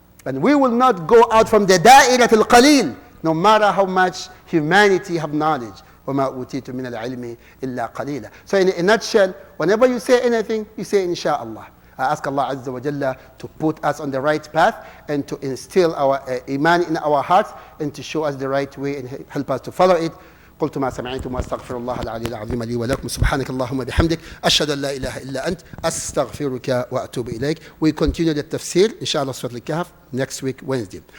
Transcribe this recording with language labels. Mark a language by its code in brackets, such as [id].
[en] And we will not go out from the da'irat al-qalil, no matter how much humanity have knowledge. [ar] وَمَا أُوتِيتُ مِنَ الْعِلْمِ إِلَّا قَلِيلًا. [en] So in a nutshell, whenever you say anything, you say Insha'Allah. I ask Allah Azza wa Jalla to put us on the right path and to instill our Iman in our hearts and to show us the right way and help us to follow it. [ar] قلت ما سمعتم واستغفر الله العلي العظيم لي ولكم سبحانك اللهم بحمدك أشهد أن لا إله إلا أنت أستغفرك وأتوب إليك. [en] We continue the tafsir inshallah Surah Al-Kahf next week Wednesday.